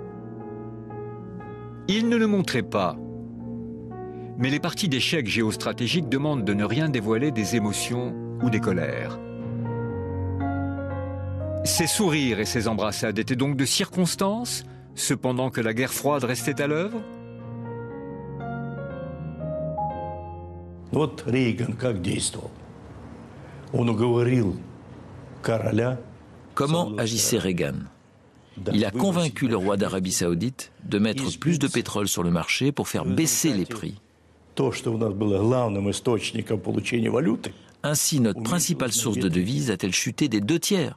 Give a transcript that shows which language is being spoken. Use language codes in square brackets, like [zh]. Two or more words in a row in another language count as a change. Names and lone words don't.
[fr] Il ne le montrait pas. Mais les parties d'échecs géostratégiques demandent de ne rien dévoiler des émotions ou des colères. Ces sourires et ces embrassades étaient donc de circonstance, cependant que la guerre froide restait à l'œuvre? [ru] Вот Рейган как действовал. Он уговорил короля. [fr] Comment agissait Reagan? Il a convaincu le roi d'Arabie Saoudite de mettre plus de pétrole sur le marché pour faire baisser les prix. Ainsi, notre principale source de devises a-t-elle chuté des 2/3.